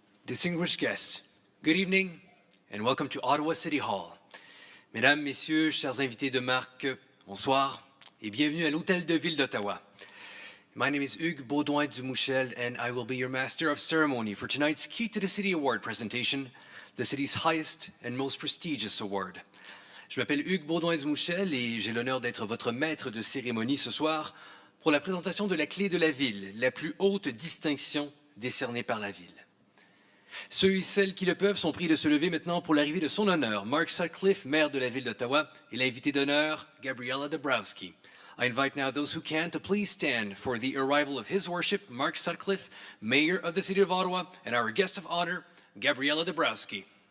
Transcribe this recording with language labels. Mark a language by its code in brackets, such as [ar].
[en] Distinguished guests, good evening and welcome to Ottawa City Hall. [fr] Mesdames, Messieurs, chers invités de marque, bonsoir et bienvenue à l'Hôtel de Ville d'Ottawa. [en] My name is Hugues Baudouin-Dumouchel and I will be your Master of Ceremony for tonight's Key to the City Award presentation, the city's highest and most prestigious award. [fr] Je m'appelle Hugues Baudouin-Dumouchel et j'ai l'honneur d'être votre maître de cérémonie ce soir pour la présentation de la clé de la ville, la plus haute distinction décernée par la ville. Ceux et celles qui le peuvent sont priés de se lever maintenant pour l'arrivée de son honneur, Mark Sutcliffe, maire de la ville d'Ottawa, et l'invité d'honneur, Gabriela Dabrowski. [en] I invite now those who can to please stand for the arrival of His Worship, Mark Sutcliffe, Mayor of the City of Ottawa, and our guest of honor, Gabriela Dabrowski.